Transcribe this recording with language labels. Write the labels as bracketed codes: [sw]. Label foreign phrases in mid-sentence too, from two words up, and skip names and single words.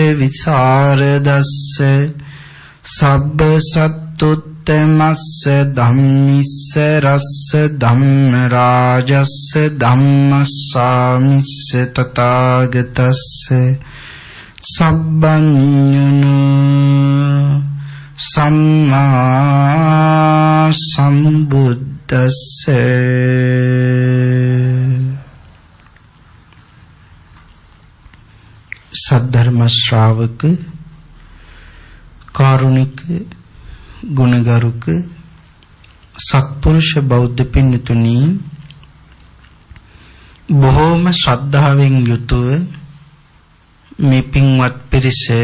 [pi] විසරදස්ස සබ්බ සත්තුත්තමස්ස ධම්මිස්ස රස්ස ධම්ම රාජස්ස ධම්මස්සාමිස්ස තථාගතස්ස සබ්බඤුනෝ සම්මා සම්බුද්දස්සේ [si] සද්ධර්ම ශ්‍රාවක කාරුණික ගුණගරුක සත්පුරුෂ බෞද්ධ පින්තුනි බොහෝම ශ්‍රද්ධාවෙන් යුතුව මේ පින්වත් පිරිස